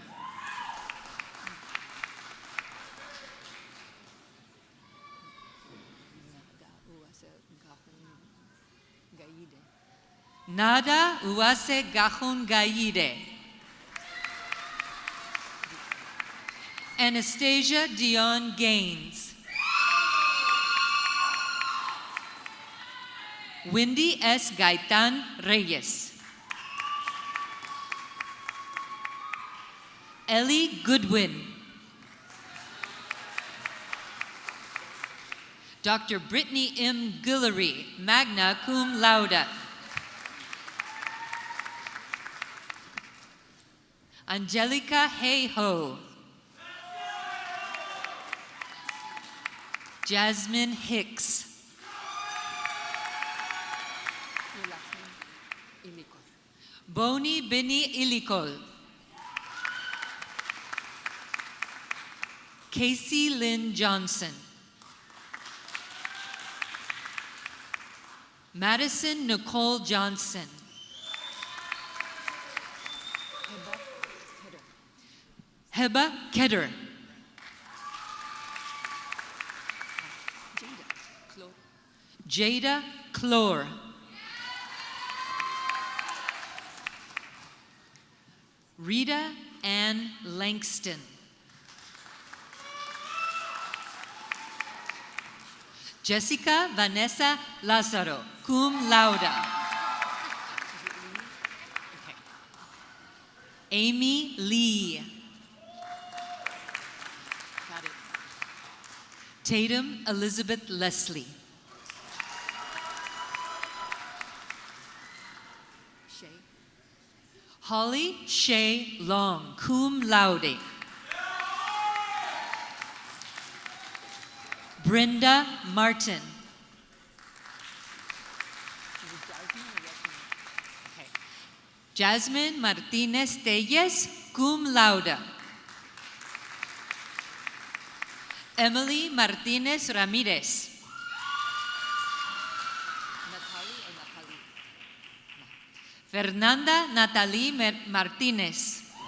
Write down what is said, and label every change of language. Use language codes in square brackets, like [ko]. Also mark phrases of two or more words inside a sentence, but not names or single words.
[en] Nada Uase Gahun Gaide. Anastasia Dion Gaines. Wendy S. Gaitan Reyes. Ellie Goodwin. Dr. Brittany M. [la] Guillory, magna cum laude. [en] Angelica Hayho. Jasmine Hicks. Boni Bini Ilikol. Casey Lynn Johnson. Madison Nicole Johnson. Heba Kedder. Jada Clore. Rita Ann Langston. Jessica Vanessa Lazaro, [la] cum laude. [en] Okay. Amy Lee. Got it. Tatum Elizabeth Leslie. Holly Shea Long, [la] cum laude. [en] Brenda Martin. Okay. Jasmine Martinez Telles, [la] cum laude. [en] Emily Martinez Ramirez. Fernanda Natalie Martinez.